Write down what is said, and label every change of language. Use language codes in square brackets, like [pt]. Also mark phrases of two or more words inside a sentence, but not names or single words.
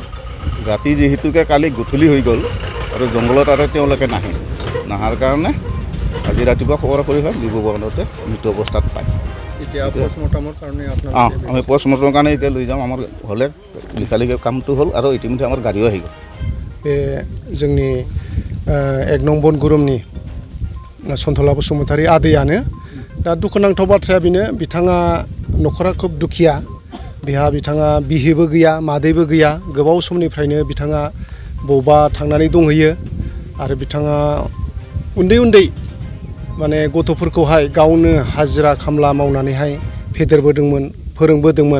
[as] ৰাতি যিহেতুকে কালি গধূলি হৈ গ'ল আৰু জংঘলত আৰু তেওঁলোকে নাহাৰ কাৰণে আজি ৰাতিপুৱা খবৰ কৰি হয় লিবু বাগানতে মৃত অৱস্থাত পায়। আমি পষ্টমৰ্টেমৰ কাৰণে এতিয়া লৈ যাম। আমাৰ হ'লে লিখালিখি কামটো হ'ল আৰু ইতিমধ্যে আমাৰ গাড়ীও আহি গ'ল। [brx] बे जोंनि 1 नं बनगुरुमनि सन्थला बसुमतारी आदैयानो। दा दुखुनांथाव बाथ्राया बेनो, बिथाङा न'खरा खोब दुखिया। बिथाङा बिहिबो गैया, मादैबो गैया। गोबाव समनिफ्रायनो बिथाङा बबेबा थांनानै दंहैयो आरो बिथाङा उन्दै माने गथ'फोरखौहाय गावनो हाजिरा खामला मावनानैहाय फेदेरबोदोंमोन, फोरोंबोदोंमोन।